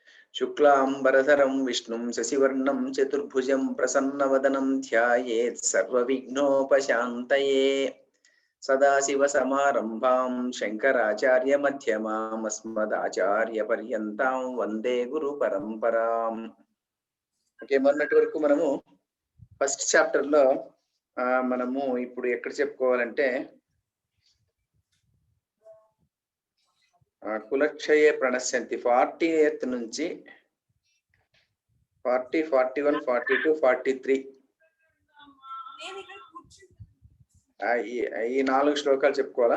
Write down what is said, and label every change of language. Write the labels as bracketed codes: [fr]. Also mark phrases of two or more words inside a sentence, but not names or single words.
[sa] शुक्लांबरधरं विष्णुं शशिवर्णं चतुर्भुजं प्रसन्नवदनं ध्यायेत् सर्वविघ्नोपशान्तये। सदाशिवसमारम्भां शङ्कराचार्यमध्यमाम् अस्मदाचार्यपर्यन्तां वन्दे गुरुपरम्पराम्। [te] ఓకే, మొన్నటి వరకు మనము [en] first chapter [te] లో మనము ఇప్పుడు ఎక్కడ చెప్పుకోవాలంటే [sa] కులక్షయే ప్రణశ్యంతి [te] 48 నుంచి 40, 41, 42, 43 ఈ 4 శ్లోకాలు చెప్పుకోవాలా.